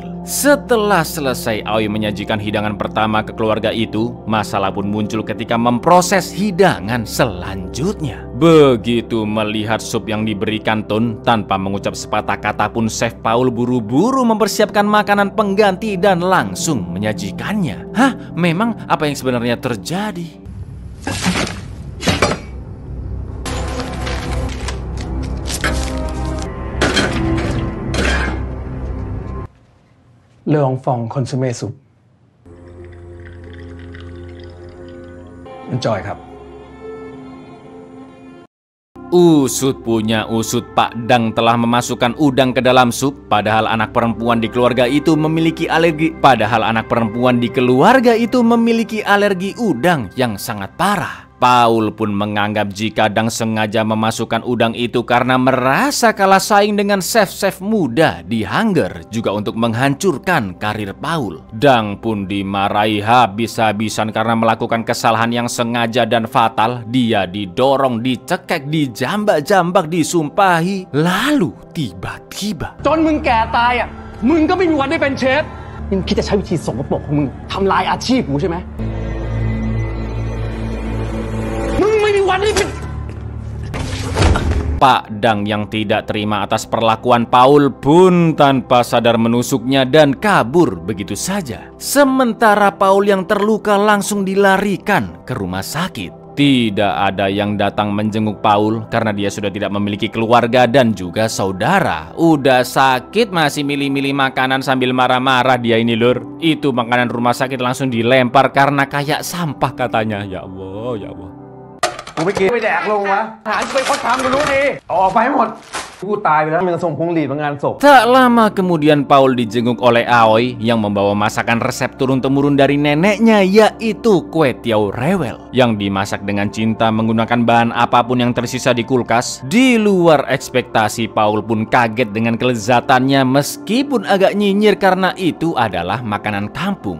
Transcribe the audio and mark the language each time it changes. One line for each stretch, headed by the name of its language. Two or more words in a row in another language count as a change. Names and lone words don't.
Indonesian: Setelah selesai Aoi menyajikan hidangan pertama ke keluarga itu, masalah pun muncul ketika memproses hidangan selanjutnya. Begitu melihat sup yang diberikan Tun, tanpa mengucap sepatah kata pun Chef Paul buru-buru mempersiapkan makanan pengganti dan langsung menyajikannya. Hah? Memang apa yang sebenarnya terjadi?
Thai: เรื่องฟองคอนซูเม่ซุป enjoy ครับ
Indonesian: Usut punya usut, Pak Dang telah memasukkan udang ke dalam sup, padahal anak perempuan di keluarga itu memiliki alergi udang yang sangat parah. Paul pun menganggap jika Dang sengaja memasukkan udang itu karena merasa kalah saing dengan chef-chef muda di Hunger, juga untuk menghancurkan karir Paul. Dang pun dimarahi habis-habisan karena melakukan kesalahan yang sengaja dan fatal. Dia didorong, dicekek, dijambak-jambak, disumpahi. Lalu tiba-tiba
Thai: จนมึงแก่ตายอ่ะมึงก็ไม่มีวันได้เป็นเชฟมึงคิดจะใช้วิธีสกปรกของมึงทำลายอาชีพกูใช่ไหม
Indonesian: Pak Dang yang tidak terima atas perlakuan Paul pun tanpa sadar menusuknya dan kabur begitu saja. Sementara Paul yang terluka langsung dilarikan ke rumah sakit. Tidak ada yang datang menjenguk Paul karena dia sudah tidak memiliki keluarga dan juga saudara. Udah sakit masih milih-milih makanan sambil marah-marah dia ini lur. Itu makanan rumah sakit langsung dilempar karena kayak sampah katanya. Ya Allah, ya Allah.
Thai: กูไม่กินไม่แดกลงวะอาหารเป็นคนทำกูรู้ดีออกไปให้หมดกูตายไปแล้วมึงส่งพวงหลีดมางานศพ
Indonesian: Tak lama kemudian Paul dijenguk oleh Aoi yang membawa masakan resep turun-temurun dari neneknya, yaitu kue tiaw rewel yang dimasak dengan cinta menggunakan bahan apapun yang tersisa di kulkas. Di luar ekspektasi, Paul pun kaget dengan kelezatannya meskipun agak nyinyir karena itu adalah makanan kampung.